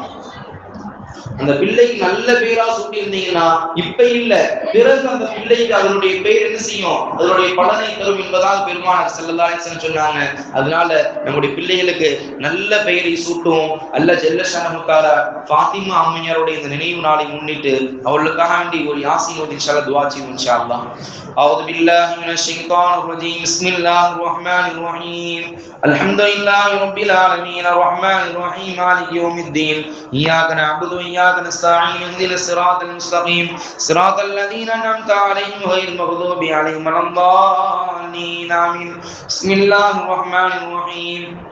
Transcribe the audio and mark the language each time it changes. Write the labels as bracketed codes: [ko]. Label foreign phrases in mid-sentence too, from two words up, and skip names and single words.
[ta] அந்த பிள்ளைக்கு நல்ல பேரா சூட்டி இருந்தீங்கன்னா இப்ப இல்ல, பிறகு அந்த பிள்ளைக்கு அதனுடைய பெயர் என்ன செய்யும், அதனுடைய பலனை தரும் என்பதாக பெருமானார் [ar] صلى الله عليه وسلم [ta] சொன்னாங்க. அதனால நம்முடைய பிள்ளைகளுக்கு நல்ல பெயரை சூட்டுவோம். [ar] الله جل شأنه تعالى [ta] ஃபாத்திமா அம்மையாருடைய இந்த நினைவு நாளை முன்னிட்டு அவர்களுக்காக வேண்டி ஒரு யாசீன் ஓதி [ar] إن شاء الله [ta] துஆ செய்வோம் [ar] إن شاء الله. أعوذ بالله من الشيطان الرجيم بسم الله الرحمن الرحيم الحمد لله رب العالمين الرحمن الرحيم مالك يوم الدين إياك نعبد وإياك نستعين اهدنا الصراط المستقيم صراط الذين أنعمت عليهم غير المغضوب عليهم ولا الضالين آمين بسم الله الرحمن الرحيم